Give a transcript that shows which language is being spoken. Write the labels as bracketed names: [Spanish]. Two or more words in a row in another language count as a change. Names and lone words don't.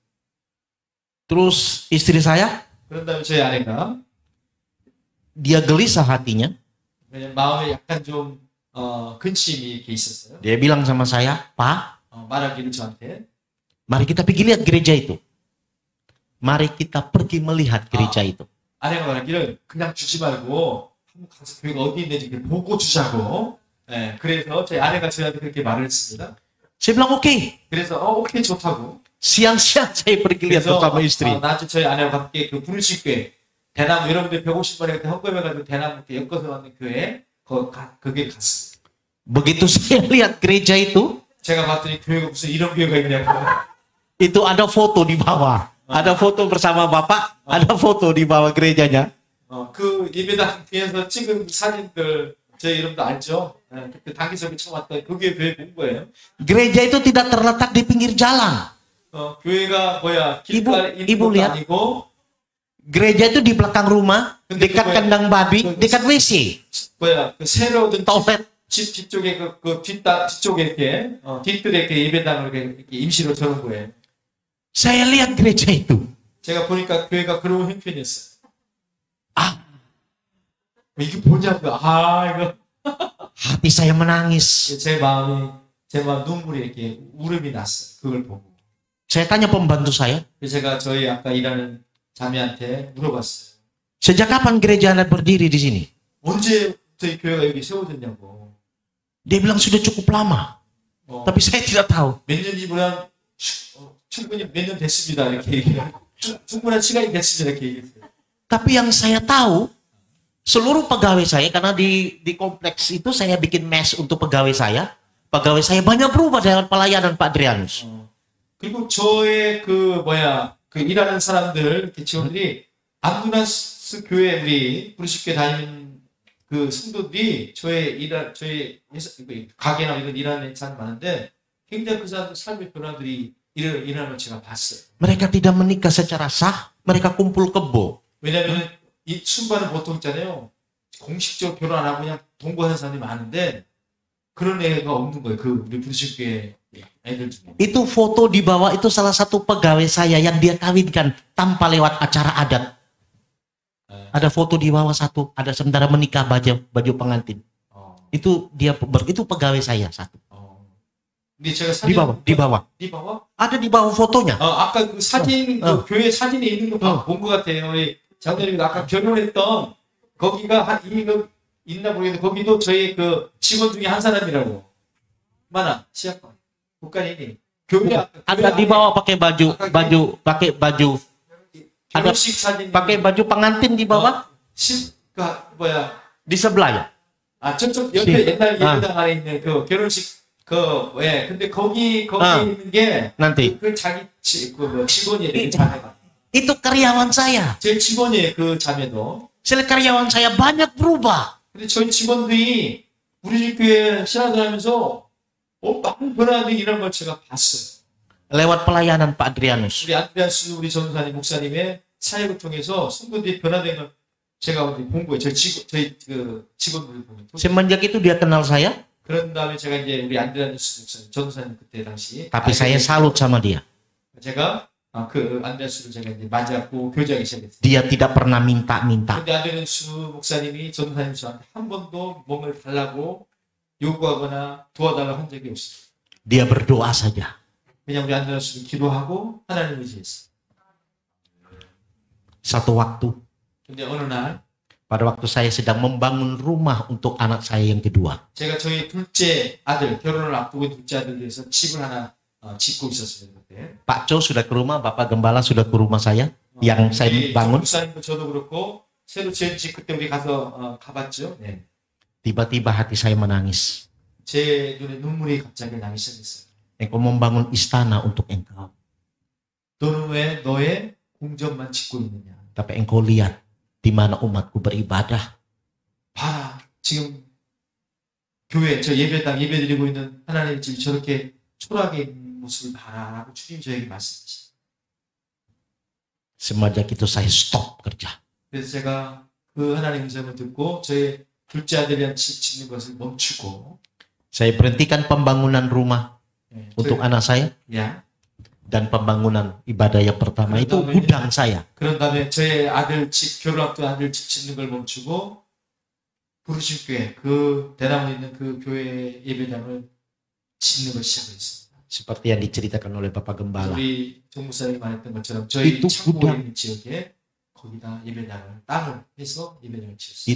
[Indonesian] Terus istri saya, [Korean] 그런 다음에 저희 아내가 [Indonesian] dia gelisah hatinya. [Korean] 왜냐면 마음에 약간 좀 근심이 이렇게 있었어요. [Indonesian] Dia bilang sama saya, Pak, [Korean] 말하기를 저한테 [Indonesian] mari kita pergi lihat gereja itu. Mari kita pergi melihat gereja itu. [Korean] 아내가 말하기를 그냥 주지 말고 한번 가서 교회가 어디 있는지 보고 주자고. 네, 그래서 저희 아내가 저한테 그렇게 말을 했습니다. [Indonesian] Saya bilang oke. [Korean] 그래서 오케이 좋다고. [Indonesian] Siang-siang saya pergi lihat bersama istri. [Korean] 나중에 저희 아내와 함께 그 부르식교회 대나무 여러분들 150번에 그때 헌금해가지고 대나무 이렇게 엮어서 왔는 교회 거기 갔습니다. [Indonesian] Begitu saya lihat gereja itu, [Korean] 제가 봤더니 교회가 무슨 이런 교회가 있냐고. [Indonesian] Itu ada foto di bawah. Ada foto bersama Bapak, ada foto di bawah gerejanya. [Korean] 그 예배당 뒤에서 찍은 사진들 제 이름도 알죠? 그때 단기석에 처음 왔던 그게 교회 본 거예요. [Indonesian] Gereja itu tidak terletak di pinggir jalan. [Korean] 교회가 뭐야 길가에 있는 이부 것도 [Indonesian] lihat. [Korean] 아니고 [Indonesian] Gereja itu di belakang rumah, dekat kandang babi, dekat WC, [Korean] 뭐야 그 새로 얻은 [Indonesian] toilet. [Korean] 집 뒤쪽에 그 뒤쪽에 이렇게 뒤뜰에 이렇게 예배당을 이렇게 임시로 저런 거예요. [Indonesian] Saya lihat gereja itu. [Korean] 제가 보니까 교회가 그런 형편이었어요. Ah, 이게 뭐냐고. 이거 [Indonesian] hati saya menangis. [Korean] 제 마음 눈물이 이렇게 울음이 났어요. 그걸 보고. [Indonesian] Saya tanya pembantu saya, [Korean] 그래서 제가 저희 아까 일하는 자매한테 물어봤어요. [Indonesian] sejak kapan gereja Anda berdiri di sini? [Korean] 언제부터 이 교회가 여기 세워졌냐고. [Indonesian] Dia bilang sudah cukup lama. Tapi saya tidak tahu. [Korean] 몇 년이면 충분히 몇 년 됐습니다. 이렇게 얘기해요. 충분한 시간이 됐습니다. 이렇게 얘기했어요. [Indonesian] Tapi yang saya tahu, seluruh pegawai saya, karena di kompleks itu saya bikin mes untuk pegawai saya banyak berubah dengan pelayanan Pak Adrianus. [Korean] 그리고 저의 그 일하는 사람들, 직원들이 안두나스 교회 우리 브루시교회 다니는 그 성도들이 저희 가게나 이런 일하는 사람 많은데 굉장히 그 사람들 삶의 변화들이 일어나는 걸 제가 봤어요. [Indonesian] Mereka tidak menikah secara sah, mereka kumpul kebo. [Korean] 왜냐하면 이 순반은 보통 있잖아요. 공식적으로 결혼 안 하고 그냥 동거하는 사람이 많은데 그런 애가 없는 거예요. 그 우리 브루시교회 애들 중에. [Indonesian] Itu foto di bawah itu salah satu pegawai saya yang dia kawinkan tanpa lewat acara adat. Ada foto di bawah satu, ada sementara menikah baju pengantin. Itu itu pegawai saya satu. [Korean] 근데 제가 [Indonesian] Di bawah. [Korean] 이 봐봐. [Indonesian] Ada di bawah fotonya. [Korean] 아까 그 사진 그 교회 사진에 있는 거 본 것 같아요. 우리 장로님이 아까 결혼했던 거기가 이미 있나 모르겠는데 거기도 저희 그 직원 중에 한 사람이라고. [Indonesian] mana siapa? Bukan ini. 교회 Ada di bawah pakai baju ada [Korean] 결혼식 사진 [Indonesian] pakai baju pengantin di bawah di sebelah ya. [Korean] 저쪽 옆에 옛날 예배당 안에 있는 그 결혼식 근데 거기 있는 게 [Indonesian] Nanti [Korean] 그 자기 직원이에요. 자매가. [Indonesian] itu karyawan saya. [Korean] 제 직원이에요. 그 자매도. [Indonesian] Karyawan saya banyak berubah. [Korean] 근데 저희 직원들이 우리 집 교회 신앙생활하면서 많은 변화들이 이런 걸 제가 봤어요. [Indonesian] Lewat pelayanan Pak Adrianus. [Korean] 우리 안드레아스 우리 전사님 목사님의 사역을 통해서 성도들이 변화된 걸 제가 본 거예요. 저희 직원들을 보면. [Indonesian] Semenjak itu dia kenal saya. [Korean] 그런 다음에 제가 이제 우리 안드레아스 목사님 전사님 그때 당시. [Indonesian] Tapi saya salut sama dia. [Korean] 제가 그 안드레아스를 제가 이제 맞이하고 교제하기 시작했어요. [Indonesian] Dia tidak pernah minta-minta. [Korean] 근데 안드레아스 목사님이 전사님 저한테 한 번도 몸을 달라고 요구하거나 도와달라고 한 적이 없어요. [Indonesian] Dia berdoa saja. [Korean] 그냥 우리 안드레아스는 기도하고 하나님 의지했어요. [Indonesian] Satu waktu, [Korean] 근데 어느 날 [Indonesian] pada waktu saya sedang membangun rumah untuk anak saya yang kedua. [Korean] 제가 저희 둘째 아들 결혼을 앞두고 둘째 아들 위해서 집을 하나 짓고 있었습니다. 그때. [Indonesian] Pak Cho sudah ke rumah, Bapak Gembala sudah ke rumah saya yang saya bangun. [Korean] 목사님도 저도 그렇고 새로 지은 집 그때 우리 가서 가봤죠. 네. [Indonesian] Tiba-tiba hati saya menangis. [Korean] 제 눈에 눈물이 갑자기 나기 시작했어요. [Indonesian] Engkau membangun istana untuk engkau. [Korean] 너는 왜 너의 궁전만 짓고 있느냐? [Indonesian] Tapi engkau lihat di mana umatku beribadah. [Korean] 봐라, 지금 교회 저 예배당 예배드리고 있는 하나님의 집이 저렇게 초라하게 있는 모습을 봐라라고 주님 저에게 말씀하시죠. [Indonesian] Semenjak itu saya stop kerja. [Korean] 그래서 제가 그 하나님의 음성을 듣고 저의 둘째 아들이란 집 짓는 것을 멈추고 [Indonesian] Saya berhentikan pembangunan rumah untuk anak saya [Korean] 야, [Indonesian] dan pembangunan ibadah yang pertama itu gudang saya. [Korean] 그런 다음에 제 아들 집 결혼 앞둔 아들 집 짓는 걸 멈추고 부르심 교회 그 대나무에 있는 그 교회 예배당을 짓는 걸 시작했습니다. [Indonesian] Seperti yang diceritakan oleh Bapak Gembala. [Korean] 우리 정무사님이 말했던 것처럼 저희 [Indonesian] itu [Korean] 창고에 [Indonesian] gudang. [Korean] 있는 지역에 거기다 예배당을 땅을 해서 예배당을 지었어요.